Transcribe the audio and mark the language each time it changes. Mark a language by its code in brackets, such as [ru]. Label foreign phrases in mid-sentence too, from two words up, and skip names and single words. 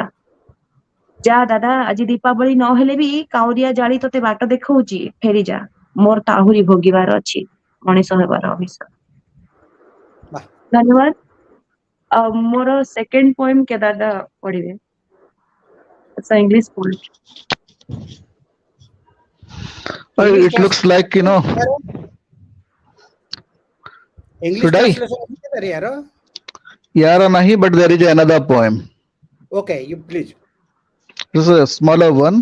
[or] ଯା ଦାଦା, ଆଜି ଦୀପାବଳି ନହେଲେ ବି କାଉରିଆ ଜାଳି ତତେ ବାଟ ଦେଖାଉଛି, ଫେରିଯା। ମୋର ତ ଆହୁରି ଭୋଗିବାର ଅଛି ମଣିଷ ହେବାର ଅଭିଶାପ। ଧନ୍ୟବାଦ। ମୋର [en] second poem [or] କେଦାର ଦା ପଢିବେ। [en] English poem. It looks like, English should I? translation? Yara nahi, but there is another poem. Okay, you please. This is a smaller one.